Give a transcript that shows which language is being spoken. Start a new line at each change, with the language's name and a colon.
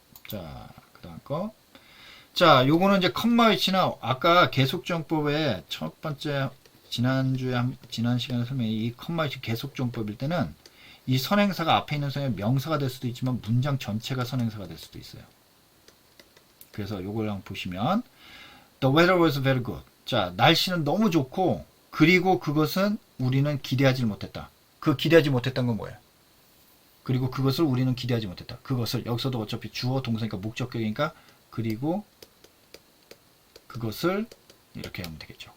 Korean: 자, 그 다음 거. 자, 요거는 이제 컴마 위치나 아까 계속정법의 첫 번째 지난 시간에 설명해 이 컴마 위치 계속정법일 때는 이 선행사가 앞에 있는 선행이 명사가 될 수도 있지만 문장 전체가 선행사가 될 수도 있어요. 그래서 요걸 한번 보시면
English: The weather was very good.
Korean: 자, 날씨는 너무 좋고 그리고 그것은 우리는 기대하지 못했다. 그 기대하지 못했던 건 뭐예요? 그리고 그것을 우리는 기대하지 못했다. 그것을 여기서도 어차피 주어 동사니까 목적격이니까 그리고 그것을 이렇게 하면 되겠죠.